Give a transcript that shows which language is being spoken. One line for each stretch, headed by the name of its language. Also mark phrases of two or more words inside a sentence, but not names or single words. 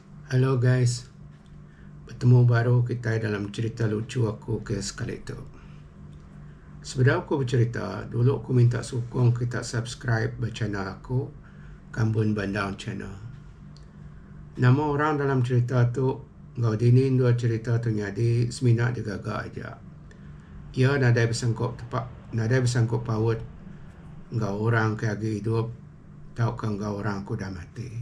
English: Halo guys,
Iban: bertemu baru kita dalam cerita lucu aku ke sekali itu. Sebelum aku bercerita, dulu aku minta sokong kita
English: subscribe channel
Iban: aku, Kambun Bandang Channel. Nama orang dalam cerita tu, ngau dinin dua cerita tu nyadi semina digagak aja. Ia nadai bersangkut paut, ngau orang ke agi hidup, tau ke ngau orang aku dah mati.